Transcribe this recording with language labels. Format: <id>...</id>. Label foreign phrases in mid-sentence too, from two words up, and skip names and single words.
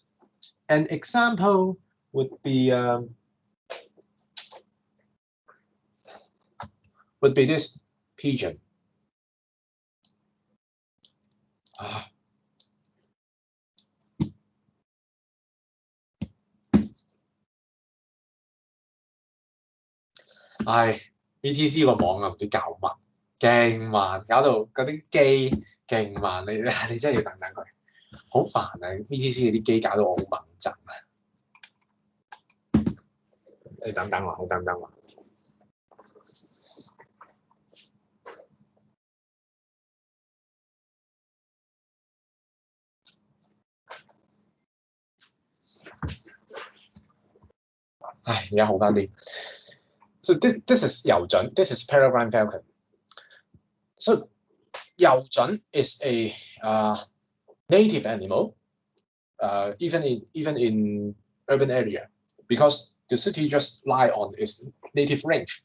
<en>An example would be this pigeon.</en> <yue>VTC 個網啊，唔知搞乜，勁慢，搞到嗰啲機勁慢，你真係要等等佢，好煩啊 ！VTC 嗰啲機搞到我好猛震啊！你等等我，好等等我。唉，而家好翻啲。</yue> <en>So this is 油隼 this is peregrine falcon. So 油隼 is a native animal, even in urban area, because the city just lie on its native range.</en>